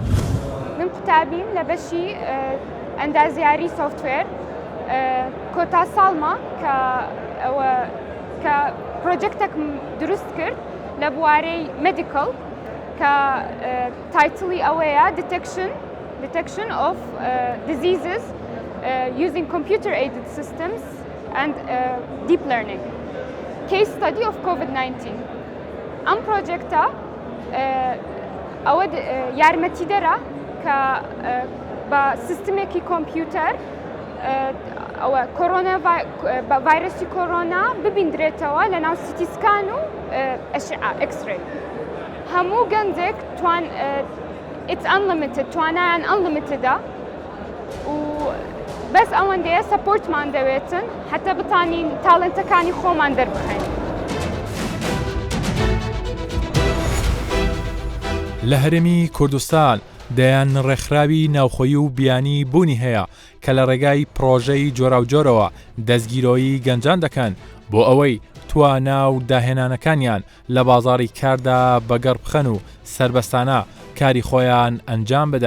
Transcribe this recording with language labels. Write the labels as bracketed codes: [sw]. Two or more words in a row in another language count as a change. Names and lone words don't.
[ckb] من قوتابیم لە بەشی ئەندازیاری سۆفتوێر کۆتا ساڵمە کە پرۆجێکتێکم دروست کرد لە بوارەی مێدیکەڵ کە تایتڵی ئەوەیە [en] detection of diseases using computer-aided systems and deep learning. Case study of COVID-19. [ckb] Am projecta ئەوە یارمەتیدەرە کە بە سیستمێکی کۆمپیوتەر ئەوە ڤایرۆسی کۆرۆنا ببیندرێتەوە لە ناو سیتیسکان و ئەکسڕێ. هەموو گەنجێک [en] it's unlimited [ckb] توانایان unlimitedە و بەس ئەوەندەیە سەپۆرتمان دەوێتن حتا بتانین تاڵنتەکانی خۆمان دەربخەین. لە هەرێمی کوردستان دەیان ڕێکخراوی ناوخۆیی و بیانی بوونی هەیە کە لە ڕێگای پرۆژەی جۆرا و جۆرەوە دەستگیرۆیی گەنجان دەکەن بۆ ئەوەی توانا و داهێنانەکانیان لە بازاڕی کاردا بەگەڕ بخەن و سربەستانە کاری خۆیان ئەنجام بدەن.